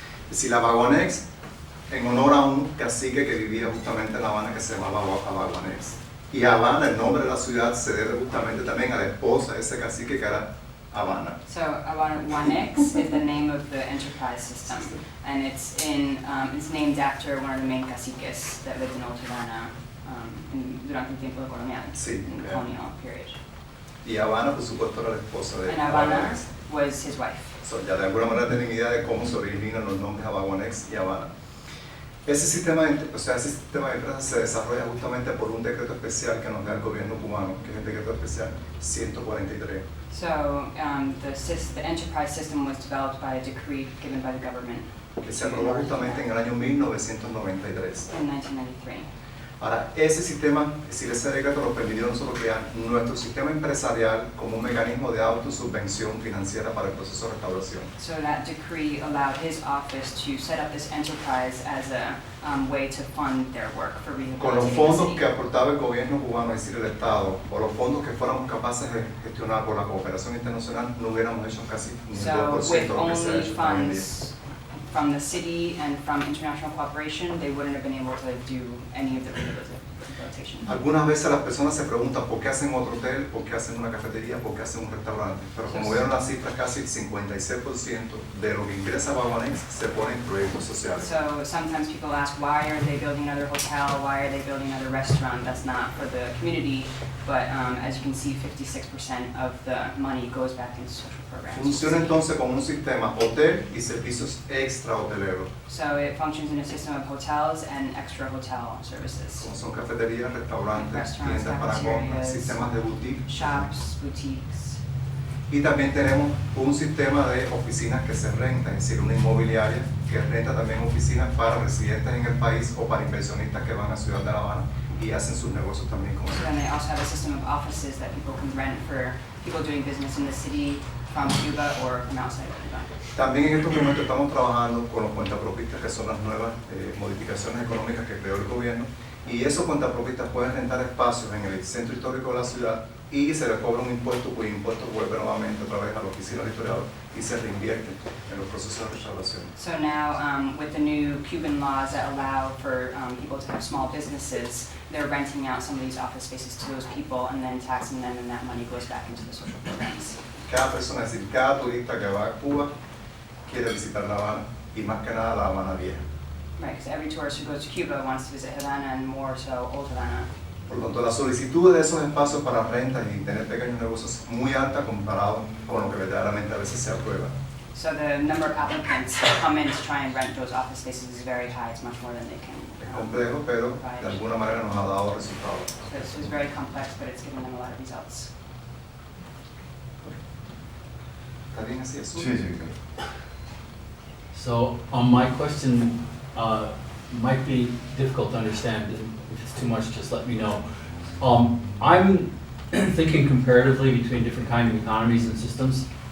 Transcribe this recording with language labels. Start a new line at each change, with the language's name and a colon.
Spanish: Si la Vagonex, en honor a un cacique que vivía justamente en La Habana que se llamaba Vagonex. Y Havana, el nombre de la ciudad, se debe justamente también a la esposa de ese cacique que era Havana.
English: So Havana 1X is the name of the enterprise system, and it's named after one of the main caciques that lived in Old Havana
Spanish: durante el tiempo colonial,
English: in the colonial period.
Spanish: Y Havana, por supuesto, era la esposa de
English: And Havana
Spanish: Vagonex.
English: was his wife.
Spanish: So, ya de alguna manera tienen idea de cómo se originan los nombres Vagonex y Havana. Ese sistema de empresas se desarrolla justamente por un decreto especial que nos da el gobierno cubano, que es el decreto especial 143.
English: So the enterprise system was developed by a decree given by the government
Spanish: Que se aprobó justamente en el año 1993.
English: in 1993.
Spanish: Ahora, ese sistema, es decir, ese decreto nos permitió a nosotros crear nuestro sistema empresarial como un mecanismo de autosubvención financiera para el proceso de restauración.
English: So that decree allowed his office to set up this enterprise as a way to fund their work for
Spanish: Con los
English: rehabilitating the
Spanish: fondos
English: city.
Spanish: que aportaba el gobierno cubano, es decir, el Estado, o los fondos que fuéramos capaces de gestionar por la cooperación internacional, no hubiéramos hecho casi ni el
English: So
Spanish: 2%
English: with
Spanish: de lo que se ha
English: only
Spanish: hecho hoy en día.
English: funds from the city and from international cooperation, they wouldn't have been able to do any of the rehabilitation.
Spanish: Algunas veces las personas se preguntan por qué hacen otro hotel, por qué hacen una cafetería, por qué hacen un restaurante. Pero como vieron las cifras, casi el 56% de lo que ingresa a Vagonex se pone en proyectos sociales.
English: So sometimes people ask, why are they building another hotel? Why are they building another restaurant? That's not for the community, but as you can see, 56% of the money goes back into social programs.
Spanish: Funciona entonces como un sistema hotel y servicios extra hoteleros,
English: So it functions in a system of hotels and extra hotel
Spanish: como
English: services.
Spanish: son cafeterías, restaurantes,
English: Restaurants,
Spanish: tiendas para compras,
English: cafeterias,
Spanish: sistemas de boutique.
English: Shops, boutiques.
Spanish: Y también tenemos un sistema de oficinas que se rentan, es decir, una inmobiliaria que renta también oficinas para residentes en el país o para inversionistas que van a Ciudad de La Habana y hacen sus negocios también con
English: So then they also have a system of offices that people can rent for people doing business in the city from Cuba or from outside of Cuba.
Spanish: También en estos momentos estamos trabajando con los cuentapropistas, que son las nuevas modificaciones económicas que creó el gobierno, Y esos cuentapropistas pueden rentar espacios en el centro histórico de la ciudad y se les cobra un impuesto, cuyo impuesto vuelve nuevamente otra vez a la oficina del historiador y se reinvierte en los procesos de restauración.
English: So now, with the new Cuban laws that allow for people to have small businesses, they're renting out some of these office spaces to those people and then taxing them, and that money goes back into the social programs.
Spanish: Cada persona, es decir, cada turista que va a Cuba quiere visitar La Habana y más que nada La Habana Vieja.
English: Right, because every tourist who goes to Cuba wants to visit Havana and more so Old Havana.
Spanish: Por lo tanto, la solicitud de esos espacios para rentas y tener pequeños negocios es muy alta comparado con lo que verdaderamente a veces se aprueba.
English: So the number of applicants that come in to try and rent those office spaces is very high. It's much more than they can.
Spanish: Es complejo, pero de alguna manera nos ha dado resultados.
English: So it's very complex, but it's given them a lot of results.
Spanish: ¿Está bien así eso? Sí, sí.
English: So, my question might be difficult to understand. If it's too much, just let me know. I'm thinking comparatively between different kinds of economies and systems.